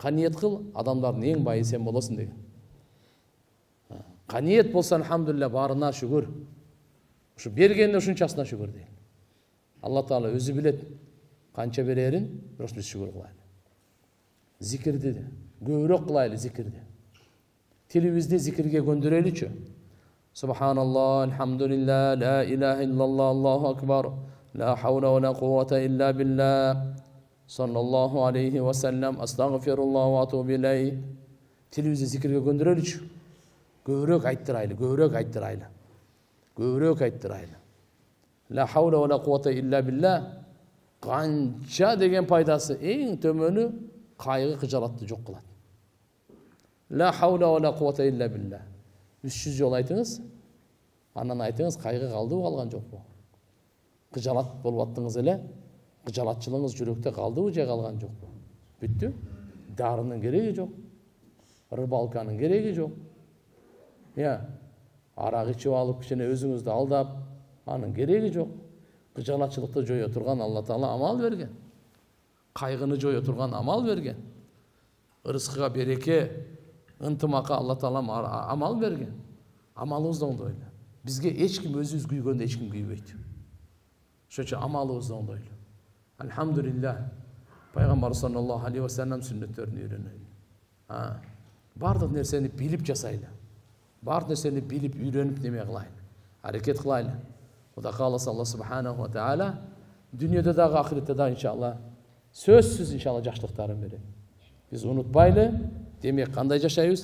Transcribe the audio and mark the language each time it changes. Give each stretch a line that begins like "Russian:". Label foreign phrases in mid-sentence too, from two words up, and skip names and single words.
Kyrgyz: Каниет кыл, адамдардын эң байы сен болосуң деген. Каниет болса, алхамдулилля, барына шүгүр. Ушу бергенне ушунчасына шүгүр дейт.
Arabic: الله تعالى
Kyrgyz: өзү билет канча берерин, бирок биз шүгүр кылайлы. Зикирди көбүрөөк кылайлы, зикирди. Тилибизди зикирге көндүрөлүчү.
Arabic: سبحان الله، الحمد لله، لا إله إلا الله، الله أكبر، لا حول ولا قوة إلا بالله، صلى الله عليه وسلم، أستغفر الله وأتوب إليه.
Kyrgyz: Тилибизди зикирге көндүрөлүчү. Көбүрөөк айттырайлы, көбүрөөк айттырайлы. Көбүрөөк айттырайлы.
Arabic: لا حول ولا قوة إلا بالله.
Kyrgyz: Канча деген пайдасы эң төмөнү кайгы кыжалатты жок кылат.
Arabic: لا حول ولا قوة إلا بالله.
Kyrgyz: 300 жол айтыңыз, анан айтыңыз кайгы калдыбы, калган жокпу? Кыжалат болуп аттыңыз эле, кыжалатчылыгыңыз жүрөктө калдыбы же калган жокпу? Бүттү. Дарынын кереги жок. Рыбалканын кереги жок. Арак ичип алып, кичине өзүңүздү алдап, анын кереги жок. Кыжалатчылыкты жое турган Алла Таала амал берген. Кайгыны жое турган амал берген. Ырыскыга береке, ынтымакка Алла Таала амал берген. Амалыбызды оңдойлу. Бизге эч ким өзүбүз күйгөндө эч ким күйбөйт. Ошон үчүн амалыбызды оңдойлу. Алхамдулилlah. Пайгамбар
Arabic: صلى الله عليه وسلم
Kyrgyz: сүннөттөрүн үйрөнөйлү. Бардык нерсени билип жасайлы. Бардык нерсени билип үйрөнүп неме кылайлы. Аракет кылайлы. Кудай кааласа Алла
Arabic: سبحانه وتعالى
Kyrgyz: дүйнөдө дагы ахиретте дагы иншалла сөзсүз иншалла жакшылыктарын берет. Биз унутпайлы, демек кандай жашайбыз?